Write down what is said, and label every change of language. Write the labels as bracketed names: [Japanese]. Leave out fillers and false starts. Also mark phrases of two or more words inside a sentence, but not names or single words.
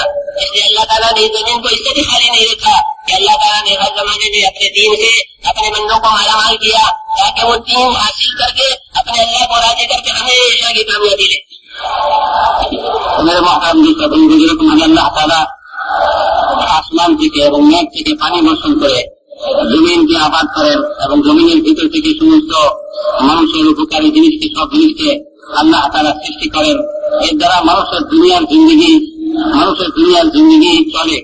[Urdu] اس لیے اللہ تعالیٰ نے زمین کو اس سے بھی خالی نہیں رکھا کہ اللہ تعالیٰ نے ہر زمانے میں اپنے دین سے اپنے بندوں کو مالا مال کیا تاکہ وہ دین حاصل کر کے اپنے اللہ کو راضی کر کے ہمیشہ کی کامیابی لے۔ میرے محترم بزرگ اللہ تعالیٰ [Bangla] আসমান থেকে এবং মেঘ থেকে পানি বর্ষণ করে জমিনকে আবাদ করেন এবং জমিনের ভিতর থেকে সমস্ত মানুষের উপকারী জিনিসকে সব জিনিসকে আল্লাহ তাআলা সৃষ্টি করেন। এর দ্বারা মানুষের দুনিয়ার জিন্দেগি চলে।